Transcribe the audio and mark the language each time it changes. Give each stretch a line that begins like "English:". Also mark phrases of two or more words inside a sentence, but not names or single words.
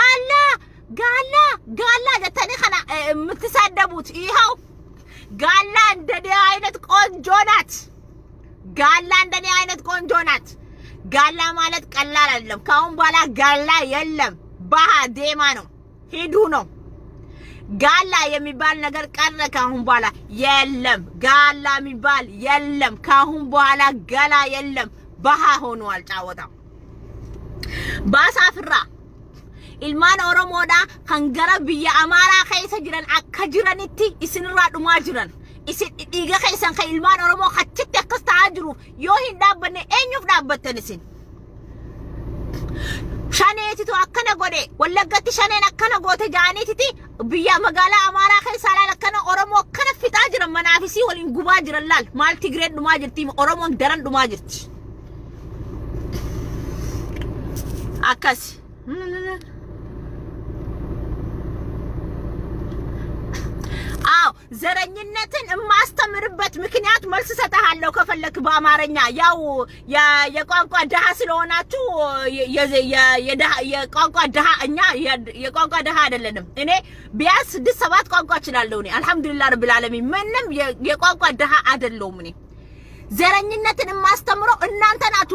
Amharic: ጋላ ለተኔ ከና የምትሳደቡት ይኸው ጋላ እንደኔ አይነት ቆንጆ ናት። ጋላ እንደኔ አይነት ቆንጆ ናት። ጋላ ማለት ቀላል አይደለም። ካሁን በኋላ ጋላ የለም። ባህ ዴማ ነው፣ ሂዱ ነው። ጋላ የሚባል ነገር ቀረ። ካሁን በኋላ የለም። ጋላ የሚባል የለም። ካሁን በኋላ ገላ የለም። ባህ ሆኗል ጫወታው።
Oromo: ባሳፍራ ilmaan oromoodha kan gara biyya amaaraa keessa jiran akka jiranitti isinirraa dhumaa jiran isin dhiiga keessan kan ilmaan oromoo achitti akkas ta'aa jiru yoo hin dhaabbanne eenyuuf dhaabbattan isin shaneetitu akkana godhe wallaggatti shaneen akkana goote jaaniititi biyya magaalaa amaaraa keessa laal akkana oromoo akkana fixaa jiran manaafisii waliin gubaa jiran laal maal Tigreen dhumaa jirti oromoon daran dhumaa jirti
Amharic: akkas ዘረኝነትን ማስተምርበት ምክንያት መልስ ሰጣለሁ ከፈለክ በአማርኛ ያው የቋንቋ ደሃ ስለሆናችሁ የቋንቋ ደሃ እኛ የቋንቋ ደሃ አይደለንም እኔ ቢያንስ 6-7 ቋንቋ እችላለሁ እኔ
Arabic: الحمد لله رب العالمين
Amharic: ምንም የቋንቋ ደሃ አይደለሁም እኔ ዘረኝነትን ማስተምረው እናንተ ናችሁ